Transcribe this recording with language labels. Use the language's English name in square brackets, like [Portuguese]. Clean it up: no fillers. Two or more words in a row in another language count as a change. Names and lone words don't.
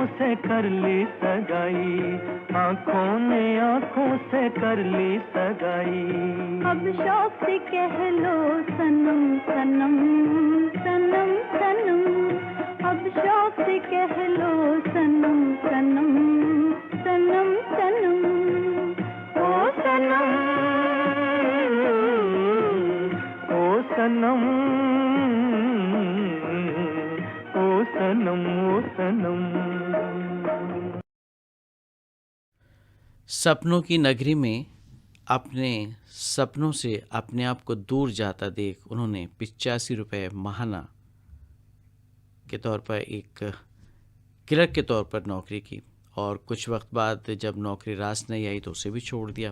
[Hindi] से कर ली सगाई, आँखों ने आँखों से कर ली सगाई। अब शौक से कह लो सनम सनम सनम सनम, अब शौक से कह लो सनम सनम सनम सनम। ओ सनम ओ सनम ओ सनम ओ सनम। सपनों की नगरी में अपने सपनों से अपने आप को दूर जाता देख उन्होंने 85 रुपये माहाना के तौर पर एक क्लर्क के तौर पर नौकरी की, और कुछ वक्त बाद जब नौकरी रास नहीं आई तो उसे भी छोड़ दिया।